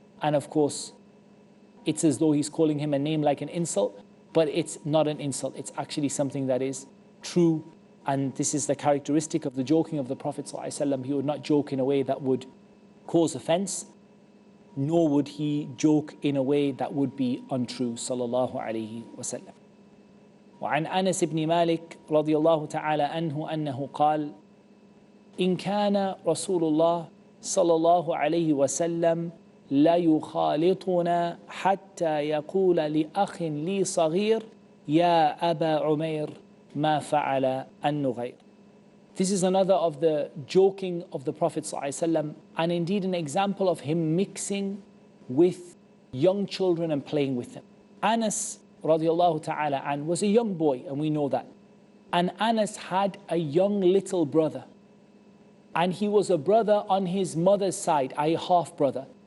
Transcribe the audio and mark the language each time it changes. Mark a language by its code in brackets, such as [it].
[en] And of course, it's as though he's calling him a name like an insult, but it's not an insult. It's actually something that is true. And this is the characteristic of the joking of the Prophet ﷺ. He would not joke in a way that would cause offense, nor would he joke in a way that would be untrue, sallallahu alayhi wa sallam. [ar] وعن أنس بن مالك رضي الله تعالى عنه أنه قال إن كان رسول الله صلى الله عليه وسلم لا يخالطنا حتى يقول لأخ لي صغير يا أبا عمير ما فعل النغير. [en] This is another of the joking of the Prophet ﷺ, and indeed an example of him mixing with young children and playing with them. Anas radiallahu ta'ala an was a young boy, and we know that. And Anas had a young little brother. And he was a brother on his mother's side, a half brother.